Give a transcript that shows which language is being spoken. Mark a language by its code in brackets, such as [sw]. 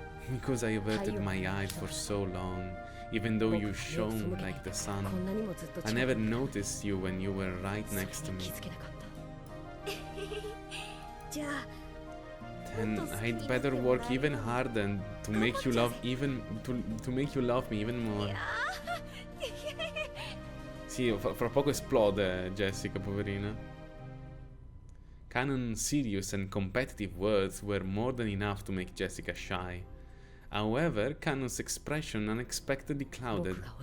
[en] Because I averted my eyes for so long, even though you shone like the sun. I never noticed you when you were right next to me. Then I'd better work even harder to make you love to make you love me even more. [it] Sì, fra poco esplode Jessica, poverina. [en] Canon's serious and competitive words were more than enough to make Jessica shy. However, Canon's expression unexpectedly clouded.